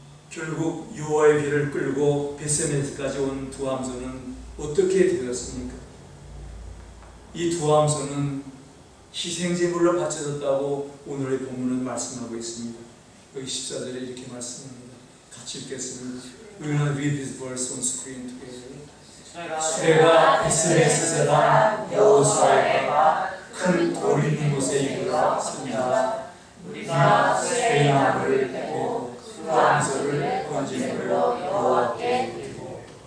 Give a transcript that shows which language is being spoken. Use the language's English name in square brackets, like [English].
[Korean] 결국 여호와의 길을 끌고 벳세메스까지 온 두 암소는 어떻게 되었습니까? 이 두 암소는 희생제물로 바쳐졌다고 오늘의 본문은 말씀하고 있습니다. 여기 14절에 이렇게 말씀합니다. 같이 읽겠습니다. [English] We will read this verse on screen together. [Korean] 수레가 벳세메스 사람 여호수아가 큰 돌 있는 곳에 이르러 섭니다. 우리가 수레의 나무를 베고 그 암소를 번제물로 여호와께 드리고.